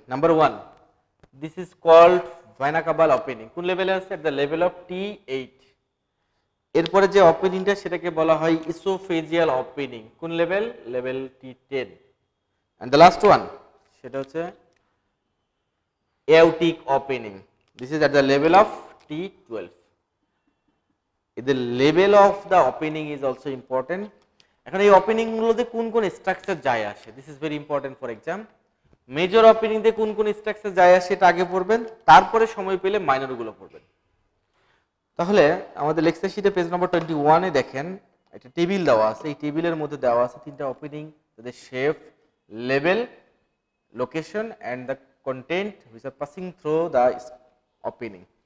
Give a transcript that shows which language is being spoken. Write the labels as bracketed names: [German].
[English] number 1, this is called vena caval opening, [Bangla] কোন লেভেলে আছে? [English] At the level of T8। [Bangla] এরপরে যে ওপেনিংটা সেটাকে বলা হয় ইসোফেজিয়াল ওপেনিং, কোন level? Level T10। [English] and the last one [Bangla] সেটা হচ্ছে [English] Aortic opening, this is at the level of T12। The level of the opening is also important. [Bangla] এখন এই ওপেনিং গুলোতে কোন কোন স্ট্রাকচার যায় আসে, [English] This is very important for exam. [Bangla] Major opening তে কোন কোন স্ট্রাকচার যায় আসে এটা আগে পড়বেন, তারপরে সময় পেলে মাইনর গুলো পড়বেন। তাহলে আমাদের লেকচার শিটে পেজ নম্বর 21 এ দেখেন একটা টেবিল দেওয়া আছে, এই টেবিলের মধ্যে দেওয়া আছে 3টা ওপেনিং, তাদের shape, level, location [English] And the content which are passing through the opening.